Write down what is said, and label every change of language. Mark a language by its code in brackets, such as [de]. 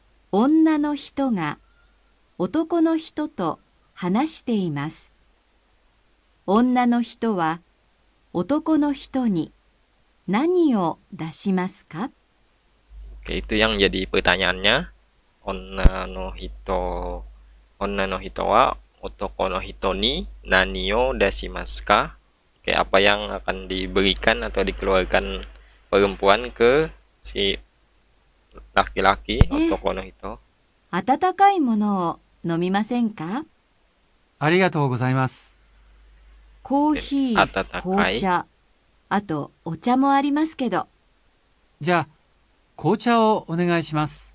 [ja] 女の人が男の人と話しています。女の人は男の人に何を出しますか？ [id] Oke, itu yang jadi pertanyaannya. [ja] Onna no hito wa otoko no hito ni nani o dashimasu ka? [id] Oke, apa yang akan diberikan atau dikeluarkan perempuan ke si laki-laki, [ja] otoko no hito? 温かいものを飲みませんか？ありがとうございます。コーヒー、紅茶、あとお茶もありますけど。じゃあ、紅茶をお願いします。